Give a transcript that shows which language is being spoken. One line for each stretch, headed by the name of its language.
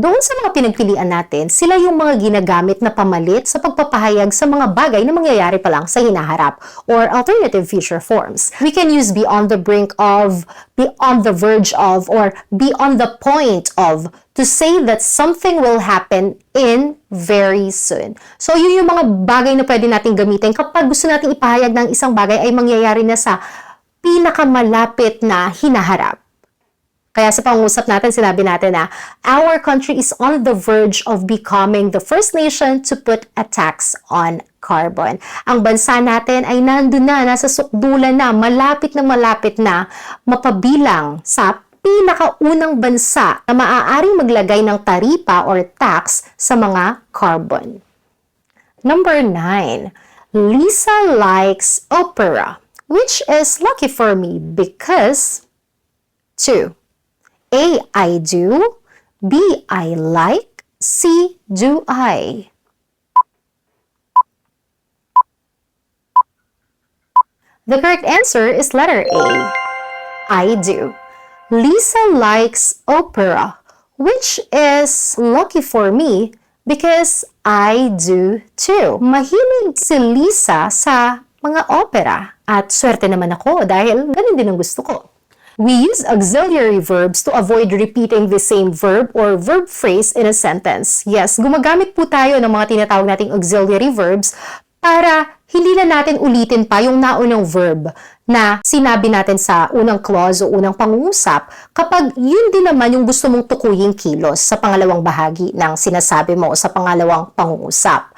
Filipino: Doon sa mga pinagpilian natin, sila yung mga ginagamit na pamalit sa pagpapahayag sa mga bagay na mangyayari pa lang sa hinaharap, or alternative future forms.
English: We can use be on the brink of, be on the verge of, or be on the point of, to say that something will happen in very soon.
Filipino: So, yun yung mga bagay na pwede natin gamitin kapag gusto natin ipahayag ng isang bagay ay mangyayari na sa pinakamalapit na hinaharap. Kaya sa pangusap natin, sinabi natin na
English: our country is on the verge of becoming the first nation to put a tax on carbon.
Filipino: Ang bansa natin ay nandun na, nasa sukdulan na, malapit na mapabilang sa pinakaunang bansa na maaaring maglagay ng taripa or tax sa mga carbon.
English: Number 9. Lisa likes opera, which is lucky for me because 2. A. I do. B. I like. C. Do I. The correct answer is letter A. I do. Lisa likes opera, which is lucky for me because I do too.
Filipino: Mahilig si Lisa sa mga opera at swerte naman ako dahil ganun din ang gusto ko.
English: We use auxiliary verbs to avoid repeating the same verb or verb phrase in a sentence.
Filipino: Yes, gumagamit po tayo ng mga tinatawag nating auxiliary verbs para hindi na natin ulitin pa yung naunang verb na sinabi natin sa unang clause o unang pangungusap kapag yun din naman yung gusto mong tukuying kilos sa pangalawang bahagi ng sinasabi mo o sa pangalawang pangungusap.